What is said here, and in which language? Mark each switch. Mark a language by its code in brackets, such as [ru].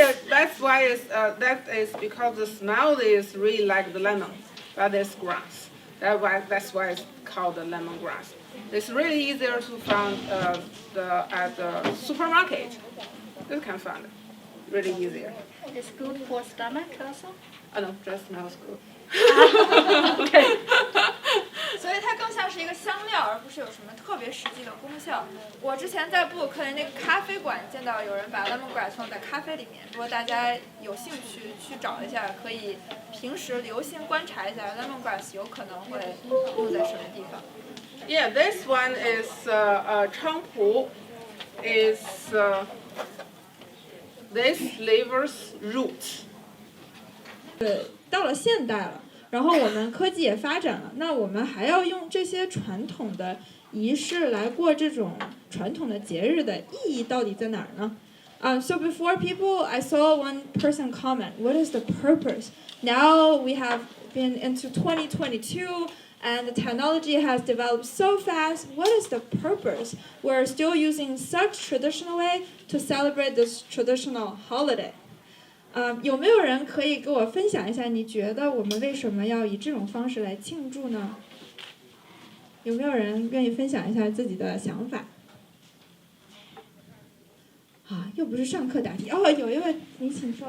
[en] Yeah, that's why that is because the smell is really like the lemon, but it's grass. That's why it's called the lemongrass. It's really easier to find at the supermarket. You can find it. Really easier. It's good for stomach also? No, just smells good. Okay. [zh] 所以它更像是一个香料，而不是有什么特别实际的功效。我之前在布鲁克林那个咖啡馆见到有人把 lemongrass 放在咖啡里面，如果大家有兴趣去找一下，可以平时留心观察一下 lemongrass 有可能会用在什么地方。 [en] Yeah, this one is champu. Is this liver's root. [zh] 到了现代了，然后我们科技也发展了，那我们还要用这些传统的仪式来过这种传统的节日的意义到底在哪儿呢？ [en] So before people, I saw one person comment, what is the purpose? Now we have been into 2022 and the technology has developed so fast. What is the purpose? We're still using such traditional way to celebrate this traditional holiday. [zh] 有没有人可以给我分享一下，你觉得我们为什么要以这种方式来庆祝呢？有没有人愿意分享一下自己的想法？啊，又不是上课答题哦，有一位，你请说。